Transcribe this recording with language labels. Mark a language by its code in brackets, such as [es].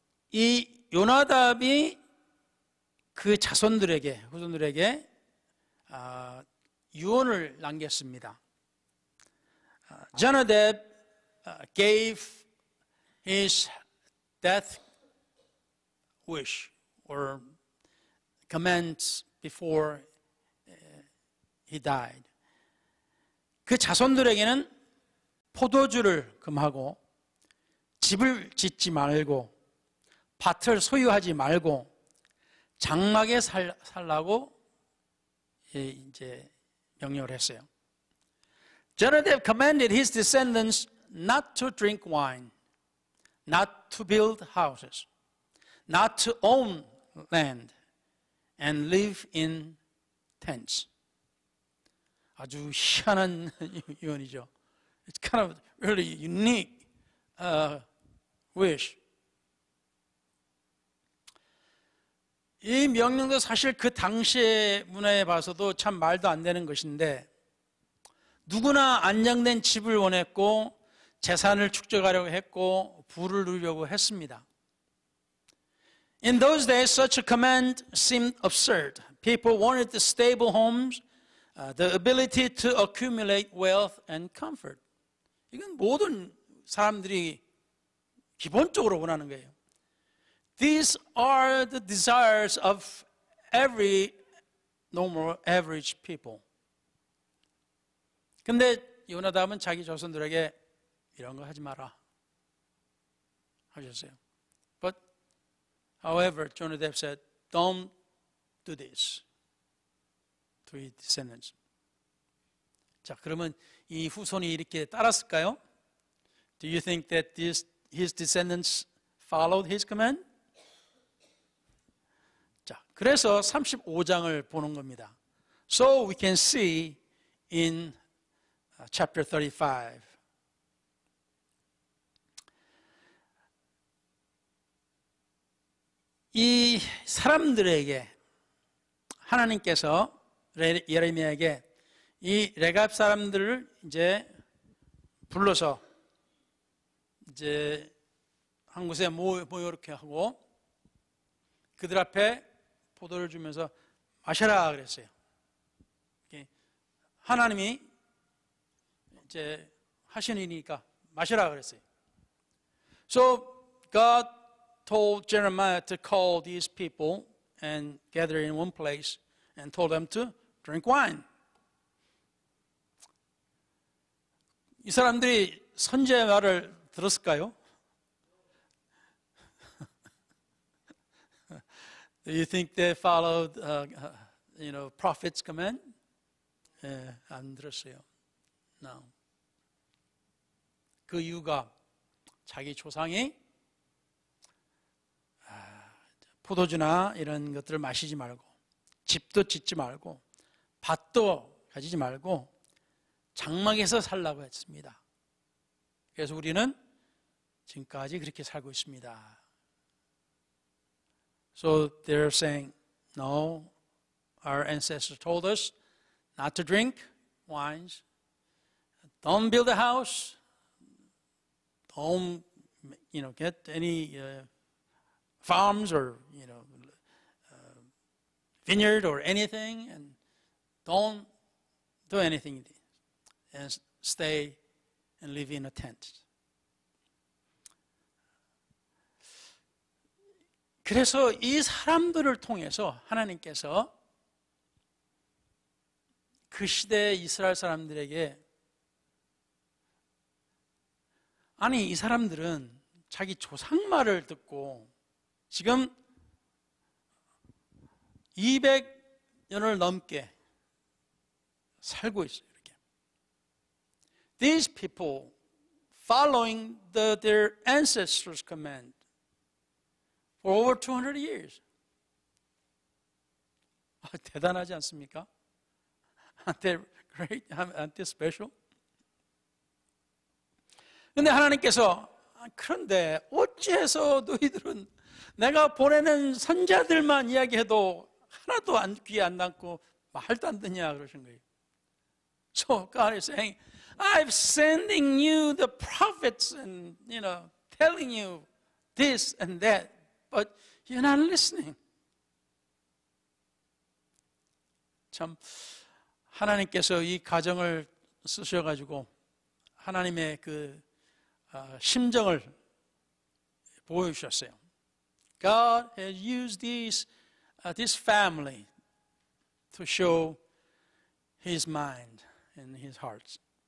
[ko] 이 요나답이 그 후손들에게 유언을 남겼습니다. [en] Jonadab gave his death wish or commands before he died. [ko] 그 자손들에게는 포도주를 금하고 집을 짓지 말고 밭을 소유하지 말고 장막에 살라고 이제 명령을 했어요. [en] Jonadab commanded his descendants not to drink wine, not to build houses, not to own land, and live in tents. [ko] 아주 희한한 유언이죠. [en] It's kind of really unique wish. [ko] 이 명령도 사실 그 당시의 문화에 봐서도 참 말도 안 되는 것인데 누구나 안정된 집을 원했고 재산을 축적하려고 했고 부를 누리려고 했습니다. [en] In those days, such a command seemed absurd. People wanted the stable homes, the ability to accumulate wealth and comfort. [ko] 이건 모든 사람들이 기본적으로 원하는 거예요. [en] These are the desires of every normal, average people. [ko] 근데 요나답은 자기 자손들에게 이런 거 하지 마라 하셨어요. [en] But however, Jonadab said, don't do this to his descendants. [ko] 자, 그러면 이 후손이 이렇게 따랐을까요? [en] Do you think that his descendants followed his command? [ko] 자, 그래서 35장을 보는 겁니다. [en] So we can see in chapter 35. [ko] 이 사람들에게 하나님께서 예레미야에게 이 레갑 사람들을 이제 불러서 이제 한 곳에 모여 이렇게 하고 그들 앞에 포도를 주면서 마셔라 그랬어요. 하나님이 이제 하신 일이니까 마셔라 그랬어요. [en] So God told Jeremiah to call these people and gather in one place and told them to drink wine. [ko] 이 사람들이 선지자의 말을 들었을까요? [en] Do you think they followed, prophet's command? [ko] 안 들었어요. [en] No. [ko] 그 이유가 자기 조상이 포도주나 이런 것들을 마시지 말고 집도 짓지 말고 밭도 가지지 말고 장막에서 살라고 했습니다. 그래서 우리는 지금까지 그렇게 살고 있습니다. [en] So they're saying, no, our ancestors told us not to drink wines, don't build a house, don't, get any farms or, vineyard or anything, and don't do anything and stay and live in a tent. [ko] 그래서 이 사람들을 통해서 하나님께서 그 시대의 이스라엘 사람들에게 아니 이 사람들은 자기 조상 말을 듣고 지금 200년을 넘게 살고 있어요. 이렇게. [en] These people following their ancestors' command for over 200 years. [ko] 대단하지 않습니까? [en] Aren't they great? Aren't they special? [ko] 근데 하나님께서 그런데 어찌해서 너희들은 내가 보내는 선자들만 이야기해도 하나도 귀에 안 남고 말도 안 듣냐 그러신 거예요. [en] So God is saying, I'm sending you the prophets and telling you this and that, but you're not listening. [ko] 참 하나님께서 이 가정을 쓰셔가지고 하나님의 그 심정을 보여주셨어요. [en] God has used these this family to show his mind and his heart.